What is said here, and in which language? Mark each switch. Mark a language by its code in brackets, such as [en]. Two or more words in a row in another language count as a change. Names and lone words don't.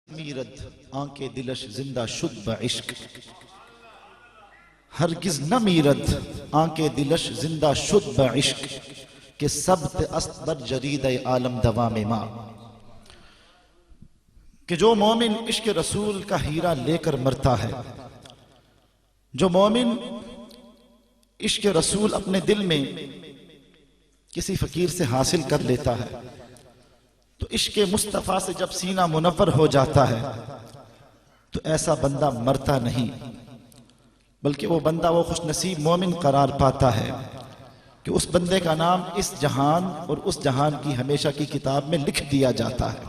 [fa] میرد آنکھ دلش زندہ شد بعشق، ہرگز نہ میرد آنکھ دلش زندہ شد بعشق، کہ سبت است بر جرید عالم دوام ما، [ur] کہ جو مومن عشق رسول کا ہیرا لے کر مرتا ہے، جو مومن عشق رسول اپنے دل میں کسی فقیر سے حاصل کر لیتا ہے تو عشق مصطفیٰ سے جب سینہ منور ہو جاتا ہے تو ایسا بندہ مرتا نہیں، بلکہ وہ بندہ وہ خوش نصیب مومن قرار پاتا ہے کہ اس بندے کا نام اس جہان اور اس جہان کی ہمیشہ کی کتاب میں لکھ دیا جاتا ہے۔